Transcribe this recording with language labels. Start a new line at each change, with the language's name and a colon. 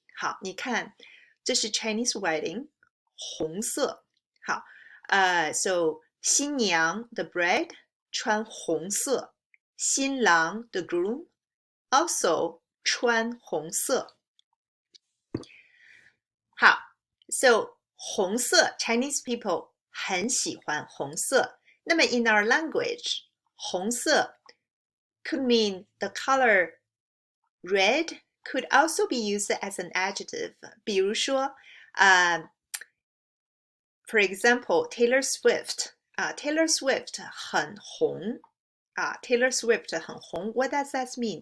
Chinese: 好，你看，这是 Chinese wedding，红色。好，
English: so
Chinese: 新娘
English: the bride
Chinese: 穿红色，新郎
English: the groom also
Chinese: 穿红色。好 ，
English: so
Chinese: 红色
English: Chinese people
Chinese: 很喜欢红色。那么
English: in our language，
Chinese: 红色
English: could mean the color red could also be used as an adjective.
Chinese: 比如说
English: for example, Taylor Swift.
Chinese: Taylor Swift 很红。 Taylor Swift 很红.
English: What does that mean?